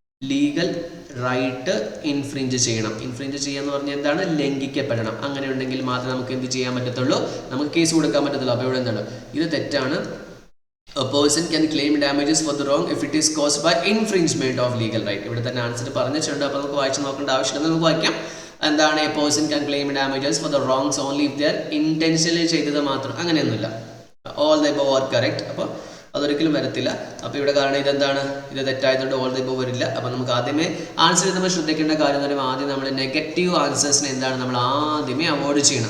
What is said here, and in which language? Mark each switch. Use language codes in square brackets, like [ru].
[ml] Legal right infringe ചെയ്യണം. Infringe ചെയ്യാന്ന് പറഞ്ഞാൽ എന്താണ്? ലംഘിക്കപ്പെടണം. അങ്ങനെ ഉണ്ടെങ്കിൽ മാത്രമേ നമുക്ക് എന്ത് ചെയ്യാൻ പറ്റത്തുള്ളൂ? നമുക്ക് കേസ് കൊടുക്കാൻ പറ്റത്തുള്ളൂ. അപ്പോൾ ഇവിടെ എന്താണ്? ഇത് തെറ്റാണ്. [en] A person can claim damages for the wrong if it is caused by infringement of legal right. [ml] ഇവിടെ തന്നെ ആൻസർ പറഞ്ഞിട്ടുണ്ട്. അപ്പോൾ നമുക്ക് വായിച്ച് നോക്കേണ്ട ആവശ്യമില്ല, നമുക്ക് വായിക്കാം. എന്താണ്? [en] a person can claim damages for the wrongs only if they are intentionally [ml] ചെയ്തത് മാത്രം. അങ്ങനെയൊന്നുമില്ല. [en] All the above are correct. [ml] അപ്പോൾ അതൊരിക്കലും വരത്തില്ല. അപ്പോൾ ഇവിടെ കാരണം ഇതെന്താണ്, ഇത് തെറ്റായതുകൊണ്ട് ഓൾ ദ എബോവ് വരില്ല. അപ്പോൾ നമുക്ക് ആദ്യമേ ആൻസർ നമ്മൾ ശ്രദ്ധിക്കേണ്ട കാര്യം എന്ന് പറയുമ്പോൾ ആദ്യം നമ്മൾ നെഗറ്റീവ് ആൻസേഴ്സിനെ എന്താണ് നമ്മൾ ആദ്യമേ അവോയ്ഡ് ചെയ്യണം.